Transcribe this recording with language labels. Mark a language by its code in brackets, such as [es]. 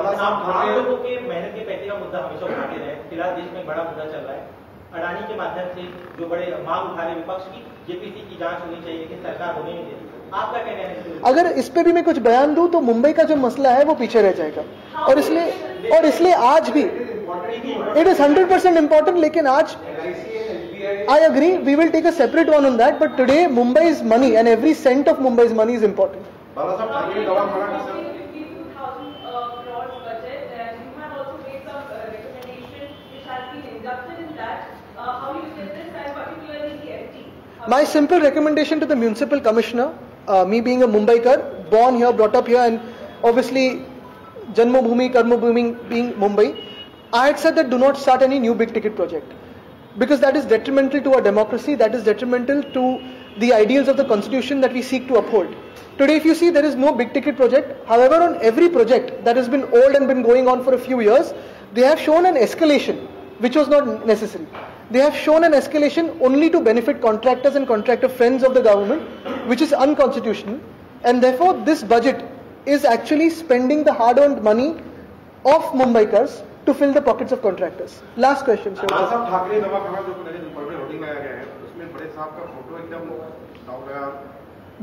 [hi] आप लोगों के मेहनत के पैसे का मुद्दा हमेशा उठाते रहे। फिलहाल देश में बड़ा मुद्दा चल रहा है अडानी के माध्यम से जो बड़े मांग उठा रहे विपक्ष की, जेपीसी की जांच होनी चाहिए, लेकिन सरकार होने नहीं दे रही। आपका क्या कहना है? अगर इस पे भी मैं कुछ बयान दूं तो मुंबई का जो मसला है वो पीछे रह जाएगा, और इसलिए आज भी [en] It is 100% important. [hi] लेकिन आज [en] I agree, we will take a separate one on that, but today Mumbai's money and every cent of Mumbai's money is important. [hi] बाला साहब ठाकरे दवाखाना की sir [en] 2,000 crores budget, and you have also made some recommendation which has been inducted in that. How you say this, and particularly the FT? My simple recommendation to the municipal commissioner, me being a Mumbaikar, born here, brought up here, and obviously Janmabhoomi, Karmabhoomi being Mumbai, I had said that do not start any new big ticket project, because that is detrimental to our democracy, that is detrimental to the ideals of the constitution that we seek to uphold. Today, if you see, there is no big ticket project. However, on every project that has been old and been going on for a few years, they have shown an escalation which was not necessary. They have shown an escalation only to benefit contractors and contractor friends of the government, which is unconstitutional. And therefore, this budget is actually spending the hard-earned money of Mumbaikars to fill the pockets of contractors. Last question, sir. [hi] बाला साहब ठाकरे दवाखाना जो नए ऊपर में hoarding लगाया गया है, उसमें बड़े साहब का फोटो एकदम डाउन है।